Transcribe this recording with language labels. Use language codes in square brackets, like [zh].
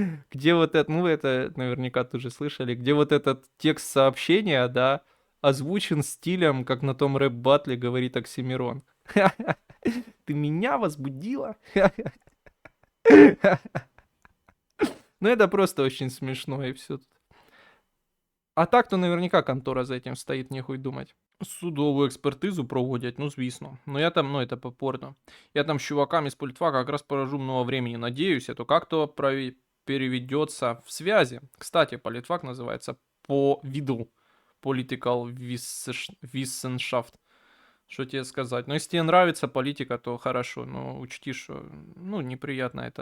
[ru] Где вот это, ну, вы это наверняка тоже слышали, где вот этот текст сообщения, да, озвучен стилем, как на том рэп-батле говорит Оксимирон. Ты меня возбудила? Ну, это просто очень смешно, и все. А так-то наверняка контора за этим стоїть, нехуй думать. [uk] Судову експертизу проводять, ну звісно. [ru] Но я там, ну это попорно. Я там с чуваками с политфака как раз поражу много времени. Надеюсь, это как-то переведется в связи. Кстати, политфак называется по виду. [de] Political Wissenschaft. [ru] Что тебе сказать? Но если тебе нравится политика, то хорошо. Но учти, что, ну, неприятно это.